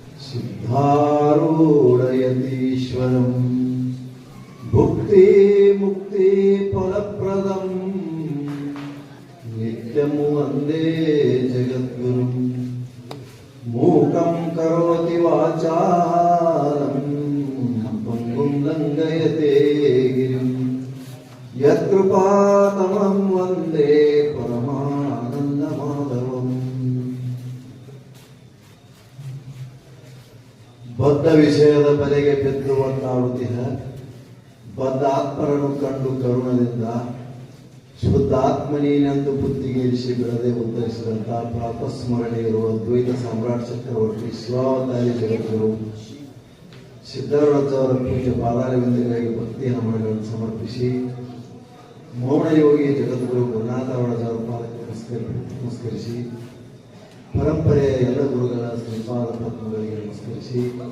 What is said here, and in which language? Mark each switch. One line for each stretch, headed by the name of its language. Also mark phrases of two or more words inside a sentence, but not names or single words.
Sanskrit: सिद्धारूढयतीश्वरं भुक्ति मुक्ति फलप्रदं नित्यं वन्दे जगद्गुरुं मूकं करोति वाचालं पङ्गुं लङ्घयते गिरिं यत्कृपातमं वन्दे परमानन्दमाधवम्।
Kannada: ಬದ್ಧ ವಿಷಯದ ಬಲೆಗೆ ಬಿದ್ದು ಒತ್ತಾಡುತ್ತಿಹ ಬದ್ಧ ಆತ್ಮರನ್ನು ಕಂಡು ಕರುಣದಿಂದ ಶುದ್ಧ ಆತ್ಮನೀನೆಂದು ಬುದ್ಧಿಗೇರಿಸಿ ಬಿಡದೆ ಉತ್ತರಿಸಿದಂತಹ ಪ್ರಾತಸ್ಮರಣೆ ಇರುವ ದ್ವೈತ ಸಾಮ್ರಾಟ್ ಚಕ್ರವರ್ತಿ ಶಿವಾವತಾರಿ ಜಗದ್ಗುರು ಸಿದ್ಧರಾಜವರ ಪೂಜ್ಯ ಪಾದಾರವಿಂದಗಳಿಗೆ ಭಕ್ತಿಯ ನಮನಗಳನ್ನು ಸಮರ್ಪಿಸಿ ಮೌನ ಯೋಗಿ ಜಗದ್ಗುರು ಗುರುನಾಥ ಅವರ ಪಾದಕ್ಕೆ ನಮಸ್ಕರಿಸಿ ಪರಂಪರೆಯ ಎಲ್ಲ ಗುರುಗಳ ಶ್ರೀಪಾದ ಪದ್ಮಗಳಿಗೆ ನಮಸ್ಕರಿಸಿ